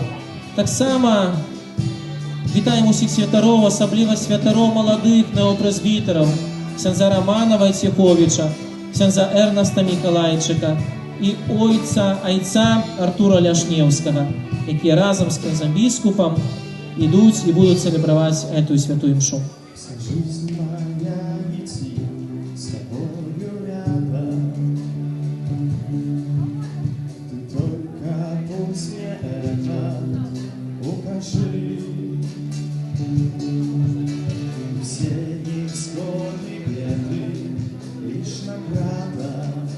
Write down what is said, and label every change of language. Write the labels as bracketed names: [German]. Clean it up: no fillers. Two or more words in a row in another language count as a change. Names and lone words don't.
[Ukrainian] Так само вітаємо усіх святаров, особливо святаров молодих неопрезвітерів, ксяндза Романа Войцеховича, ксяндза Ернеста Миколайчика і айця Артура Ляшневського, які разом з князем біскупом ідуть і будуть цelebrувати цю святу імшу. [Russian] Жизнь моя идти с тобою рядом. Ты только после этого укажи. Все исходы беды лишь награда.